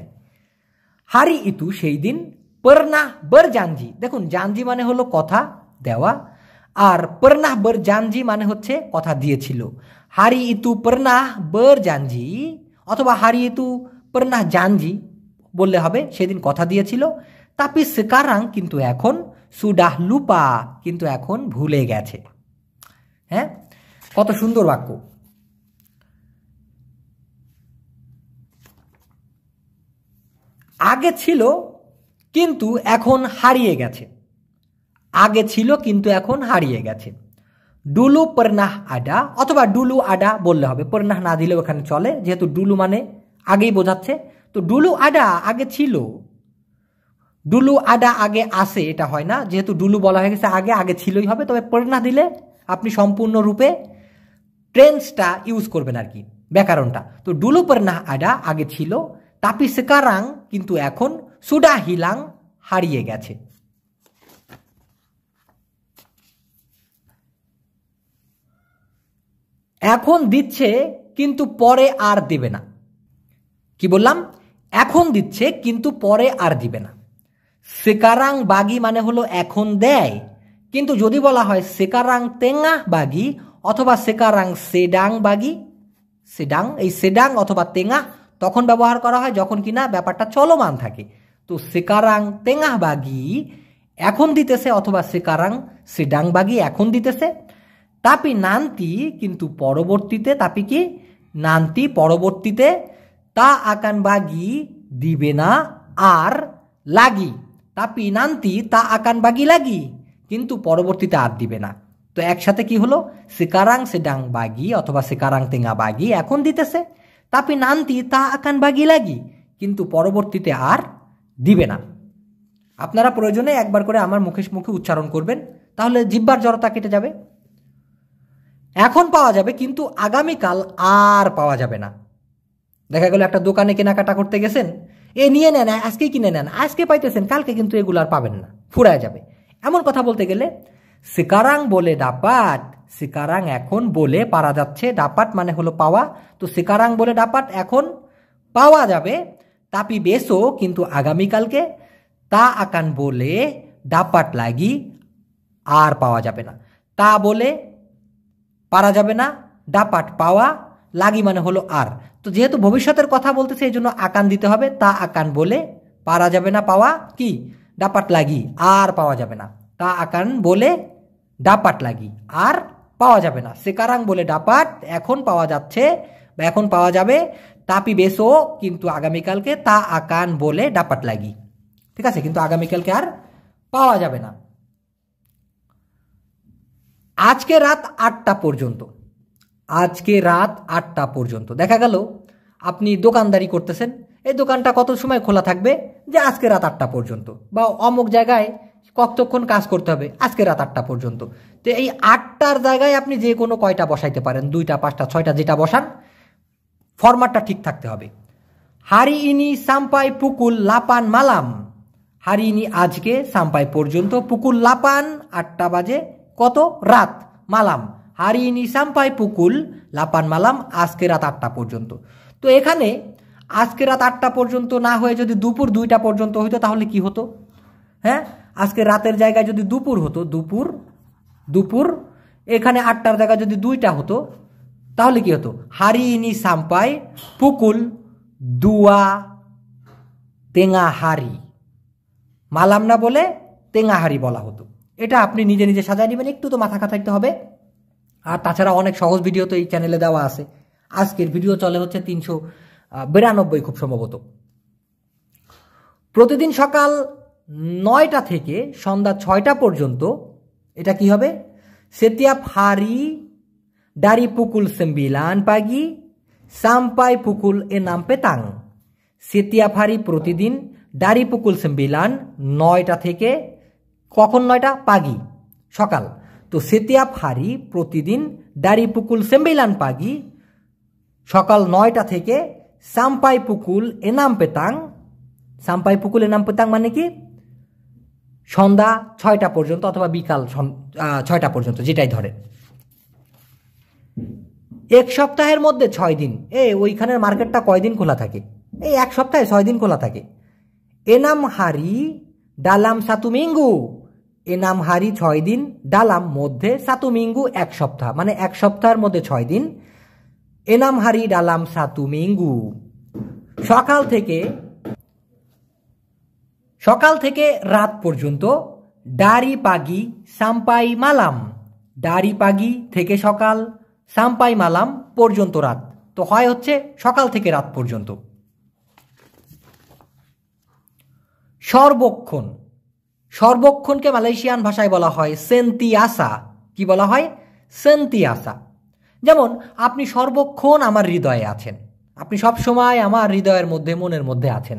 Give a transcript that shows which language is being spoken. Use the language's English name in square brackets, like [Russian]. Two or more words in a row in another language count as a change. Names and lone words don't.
[Malay] hari itu [Bangla] সেই দিন, [Malay] pernah berjanji, [Bangla] দেখুন জানজি মানে হলো কথা দেওয়া, আর [Malay] pernah berjanji [Bangla] মানে হচ্ছে কথা দিয়েছিল। [Malay] hari itu pernah berjanji [Bangla] অথবা [Malay] hari itu pernah janji [Bangla] বললে হবে, সেদিন কথা দিয়েছিল। [Malay] tapi sekarang [Bangla] কিন্তু এখন, [Malay] sudah lupa [Bangla] কিন্তু এখন ভুলে গেছে। হ্যাঁ, কত সুন্দর বাক্য। আগে ছিল কিন্তু এখন হারিয়ে গেছে, আগে ছিল কিন্তু এখন হারিয়ে গেছে। [Malay] dulu pernah ada [Bangla] অথবা [Malay] dulu ada [Bangla] বললে হবে, পর্নাহ না দিলেও এখানে চলে, যেহেতু ডুলু মানে আগেই বোঝাচ্ছে। তো [Malay] dulu ada [Bangla] আগে ছিল, [Malay] dulu ada [Bangla] আগে আসে এটা হয় না, যেহেতু ডুলু বলা হয়ে গেছে আগে, আগে ছিলই হবে। তবে পর্নাহ দিলে আপনি সম্পূর্ণরূপে টেন্সটা ইউজ করবেন আর কি, ব্যাকরণটা। তো [Malay] dulu pernah ada [Bangla] আগে ছিল, [Malay] tapi sekarang [Bangla] কিন্তু এখন, [Malay] sudah hilang [Bangla] হারিয়ে গেছে। এখন দিচ্ছে কিন্তু পরে আর দিবে না। কি বললাম? এখন দিচ্ছে কিন্তু পরে আর দিবে না। [Malay] sekarang bagi [Bangla] মানে হলো এখন দেয়, কিন্তু যদি বলা হয় [Malay] sekarang tengah bagi [Bangla] অথবা [Malay] sekarang sedang bagi, [Bangla] সেডাং, এই সেডাং অথবা তেঙ্গাহ তখন ব্যবহার করা হয় যখন কিনা ব্যাপারটা চলমান থাকে। তো [Malay] sekarang tengah bagi [Bangla] এখন দিতেছে অথবা [Malay] sekarang sedang bagi [Bangla] এখন দিতেছে। [Malay] tapi nanti [Bangla] কিন্তু পরবর্তীতে, tapi কি nanti পরবর্তীতে, তা [Malay] akan bagi [Bangla] দিবে না আর lagi, [Malay] tapi nanti [Bangla] তা [Malay] akan bagi lagi [Bangla] কিন্তু পরবর্তীতে আর দিবে না। তো একসাথে কি হলো? [Malay] sekarang sedang bagi অথবা sekarang tengah bagi [Bangla] এখন দিতেছে, [Malay] tapi nanti তা akan bagi lagi [Bangla] কিন্তু পরবর্তীতে আর দিবে না। আপনারা প্রয়োজনে একবার করে আমার মুখে মুখে উচ্চারণ করবেন, তাহলে জিহ্বার জড়তা কেটে যাবে। এখন পাওয়া যাবে কিন্তু আগামীকাল আর পাওয়া যাবে না। দেখা গেল একটা দোকানে কেনাকাটা করতে গেছেন, এ নিয়ে নেন, আজকেই কিনে নেন, আজকে পাইতেছেন, কালকে কিন্তু এগুলো আর পাবেন না, ফুরায় যাবে। এমন কথা বলতে গেলে [Malay] sekarang boleh dapat, [Bangla] sekarang এখন বলে পারা যাচ্ছে, dapat মানে হলো পাওয়া। তো [Malay] sekarang boleh dapat [Bangla] এখন পাওয়া যাবে, [Malay] tapi besok [Bangla] কিন্তু আগামীকালকে, [Malay] tak akan boleh dapat lagi [Bangla] আর পাওয়া যাবে না। [Malay] tak boleh [Bangla] পারা যাবে না, dapat পাওয়া, লাগি মানে হলো আর। তো যেহেতু ভবিষ্যতের কথা বলতেছে এই জন্য আকান দিতে হবে, [Malay] tak akan boleh [Bangla] পারা যাবে না পাওয়া কি [Malay] dapat lagi [Bangla] আর পাওয়া যাবে না, [Malay] tak akan boleh dapat lagi [Bangla] আর পাওয়া যাবে না। [Malay] sekarang boleh dapat [Bangla] এখন পাওয়া যাচ্ছে বা এখন পাওয়া যাবে, [Malay] tapi besok [Bangla] কিন্তু আগামীকালকে, [Malay] tak akan boleh dapat lagi, [Bangla] ঠিক আছে, কিন্তু আগামীকালকে আর পাওয়া যাবে না। আজকে রাত 8টা পর্যন্ত, আজকে রাত 8টা পর্যন্ত। দেখা গেল আপনি দোকানদারি করতেছেন, এই দোকানটা কত সময় খোলা থাকবে, যে আজকে রাত 8টা পর্যন্ত, বা অমুক জায়গায় কতক্ষণ কাজ করতে হবে, আজকে রাত 8টা পর্যন্ত। তো এই 8টার জায়গায় আপনি যে কোনো কয়টা বসাইতে পারেন, 2টা 5টা 6টা যেটা বসান, ফরম্যাটটা ঠিক থাকতে হবে। [Malay] hari ini sampai pukul 8 malam, hari ini আজকে sampai পর্যন্ত, pukul 8 [Bangla] 8টা বাজে, কত রাত, [Malay] malam, hari ini sampai pukul 8 malam, [Bangla] আজকে রাত 8টা পর্যন্ত। তো এখানে আজকে রাত 8টা পর্যন্ত না হয়ে যদি দুপুর 2টা পর্যন্ত হইতো তাহলে কি হতো? হ্যাঁ, আজকে রাতের জায়গায় যদি দুপুর হতো, দুপুর এখানে 8টার জায়গায় যদি 2টা হতো তাহলে কি হতো? [Malay] hari ini sampai pukul 2 tengah hari, [Bangla] মালাম না বলে [Malay] tengah hari [Bangla] বলা হতো। এটা আপনি নিজে নিজে সাজায় নেবেন, একটু তো মাথা খাটাইতে হবে। আর তাছাড়া অনেক সহজ ভিডিও তো এই চ্যানেলে দেওয়া আছে। আজকের ভিডিও চলে হচ্ছে 392 খুব সম্ভবত। প্রতিদিন সকাল 9টা থেকে সন্ধ্যা 6টা পর্যন্ত এটা কি হবে? [Malay] setiap hari dari pukul 9 pagi sampai pukul 6 petang, setiap hari প্রতিদিন dari pukul 9 [Bangla] 9টা থেকে, কখন 9টা? [Malay] pagi [Bangla] সকাল। তো [Malay] setiap hari প্রতিদিন dari pukul 9 pagi [Bangla] সকাল 9টা থেকে [Malay] sampai pukul 6 petang, sampai pukul 6 petang [Bangla] মানে কি? সন্ধ্যা 6টা পর্যন্ত অথবা বিকাল 6টা পর্যন্ত, যেটাই ধরে। এক সপ্তাহের মধ্যে 6 দিন। ওইখানের মার্কেটটা কয়দিন খোলা থাকে? এই এক সপ্তাহে 6 দিন খোলা থাকে। [Malay] enam hari dalam satu minggu, enam hari [Bangla] 6 দিন, dalam মধ্যে, [Malay] satu minggu [Bangla] এক সপ্তাহ, মানে এক সপ্তাহের মধ্যে 6 দিন। [Malay] enam hari dalam satu minggu, [Bangla] সকাল থেকে রাত পর্যন্ত, [Malay] dari pagi sampai malam, dari pagi [Bangla] থেকে সকাল, [Malay] sampai malam [Bangla] পর্যন্ত রাত, তো হয় হচ্ছে সকাল থেকে রাত পর্যন্ত। সর্বক্ষণ, সর্বক্ষণকে মালয়েশিয়ান ভাষায় বলা হয় সেন্তিয়াসা। কি বলা হয়? সেন্তিয়াসা। যেমন আপনি সর্বক্ষণ আমার হৃদয়ে আছেন, আপনি সব সময় আমার হৃদয়ের মধ্যে, মনের মধ্যে আছেন।